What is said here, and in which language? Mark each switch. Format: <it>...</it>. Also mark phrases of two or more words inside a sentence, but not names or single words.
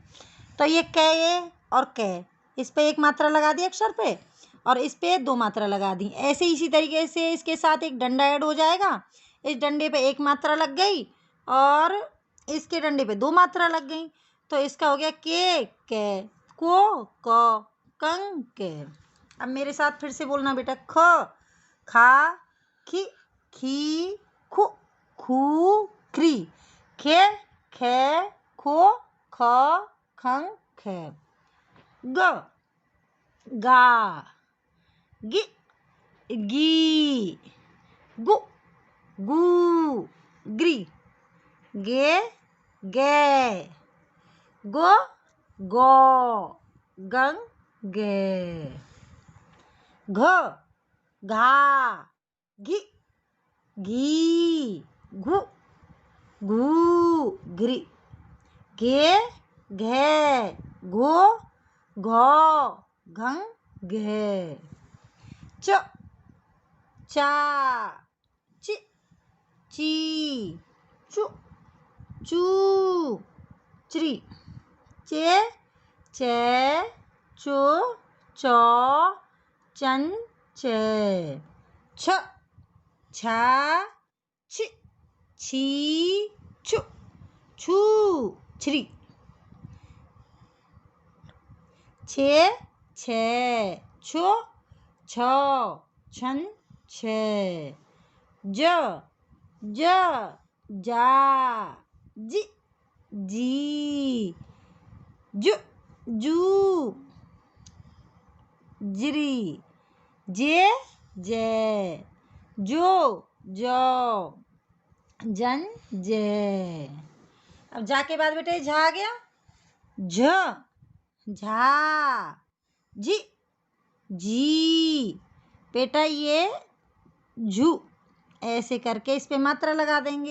<hi>तो ये कै और कै, इस पे एक मात्रा लगा दी अक्षर पे और इस पे दो मात्रा लगा दी। ऐसे इसी तरीके से इसके साथ एक डंडा ऐड हो जाएगा, इस डंडे पे एक मात्रा लग गई और इसके डंडे पे दो मात्रा लग गई, तो इसका हो गया के कै, को क, कं के। अब मेरे साथ फिर से बोलना बेटा, ख खा खी खी खु खू ख्री, खे खे खो ख खं खे। ग गा गि गी गु गू ग्री, गे गे गो गो गंग गे। घ घा घी घी घु घू घ्री, घे घे घो घो घंग घे। च चा चि ची चु चू च्री, चे चे चो चौ चन चे। छ छा छी छी छु छू छ्री, छे छे छो छ छन छे। ज ज जा जी जी जु जू ज्री, जे जे जो जो जन जे। अब जा के बाद बेटे झा आ गया, झ झा जी जी, बेटा ये झू, ऐसे करके इस पे मात्रा लगा देंगे।</hi>